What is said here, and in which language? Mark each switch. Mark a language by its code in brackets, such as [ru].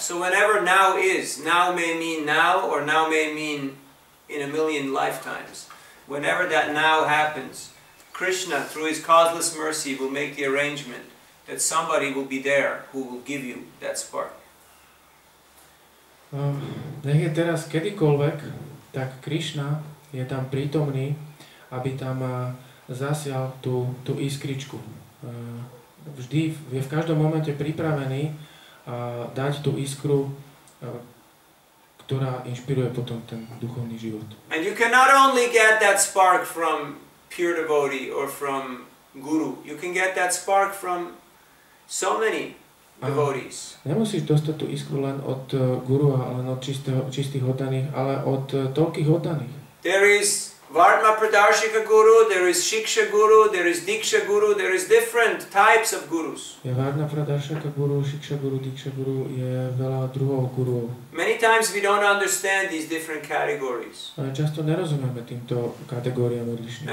[en] So whenever now is, now may mean now, or now may mean in a million lifetimes. Whenever that now happens, Krishna, through his causeless mercy, will make the arrangement that somebody will be there who will give you that spark. [sk] Nech je teraz kedykoľvek, tak Krišna je tam prítomný, aby tam zasial tú iskričku. Vždy je v každom momente pripravený dať tú iskru, ktorá inšpiruje potom ten duchovný život. [en] And you can not only get that spark from pure devotee or from guru, you can get that spark from so many devotees. [sk] Nemusíš dostať tú iskru len od guru a len od čistých oddaných, ale od toľkých oddaných. [en] There is Varma Pradarshika Guru, there is Shiksha Guru, there is Diksha Guru, there is different types of gurus. [sk] Je Varna Pradarshika Guru, Shiksha Guru, Diksha Guru, je veľa druhov gurov. [en] Many times we don't understand these different categories. [sk] Ale často nerozumieme týmto kategóriám odlišným.